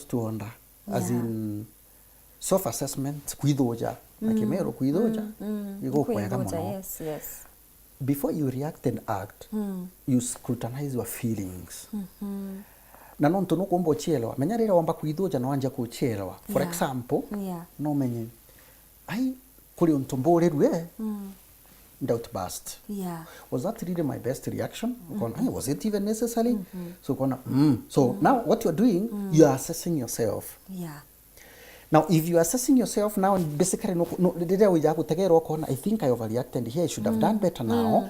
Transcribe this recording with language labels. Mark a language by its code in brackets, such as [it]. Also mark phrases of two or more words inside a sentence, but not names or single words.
[en] to wonder as in self assessment [mer] kuidhoja na kimero kuidhoja iko kwega mono [en] before you react and act you scrutinize your feelings [mer] na nonto no kombo chelwa menya rira wamba kuidhoja na wanja kuchelwa [en] for example [mer] no menye ai kuri ontombore rwe [en] doubt burst was that really my best reaction was it even necessary so so now what you are doing you are assessing yourself Now, if you are assessing yourself now, and basically, I think I overreacted here, I should have done better now.